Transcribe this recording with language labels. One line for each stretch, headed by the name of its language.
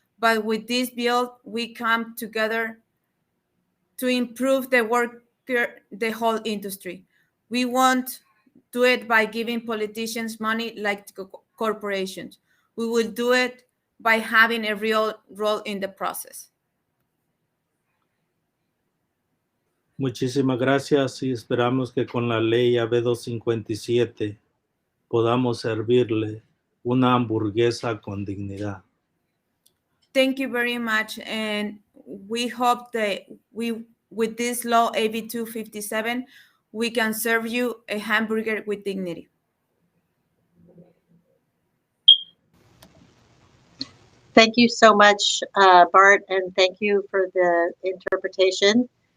English: But with this bill, we come together to improve the whole industry. We won't do it by giving politicians money like corporations. We will do it by having a real role in the process.
Spanish: Muchísimas gracias y esperamos que con la ley AB 257 podamos servirle una hamburguesa con dignidad.
English: Thank you very much, and we hope that with this law AB 257, we can serve you a hamburger with dignity. Thank you so much, Bart, and thank you for the interpretation.